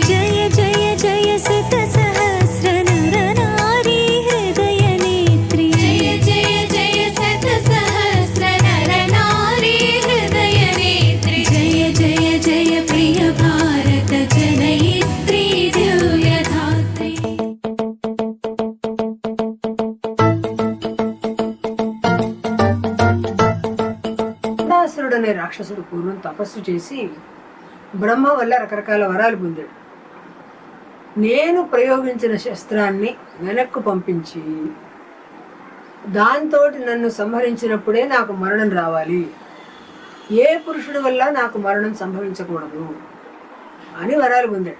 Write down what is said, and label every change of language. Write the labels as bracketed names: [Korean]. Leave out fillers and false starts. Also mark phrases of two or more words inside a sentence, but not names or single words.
[Sanskrit] जय जय जय शत सहस्र नर नारी हृदय नेत्री। जय जय जय शत सहस्र नर नारी हृदय नेत्री। जय जय जय प्रिय भारत जनयित्री दिव्यधात्री। [Telugu] అనే రాక్షసుడు పూర్వం తపస్సు చేసి బ్రహ్మ వల్ల రకరకాల వరాలు పొందాడు. నేను ప్రయోగించిన శస్త్రాన్ని వెనక్కు పంపించి దాంతో నన్ను సంహరించినప్పుడే నాకు మరణం రావాలి, ఏ పురుషుడి వల్ల నాకు మరణం సంభవించకూడదు అని వరాలు పొందాడు.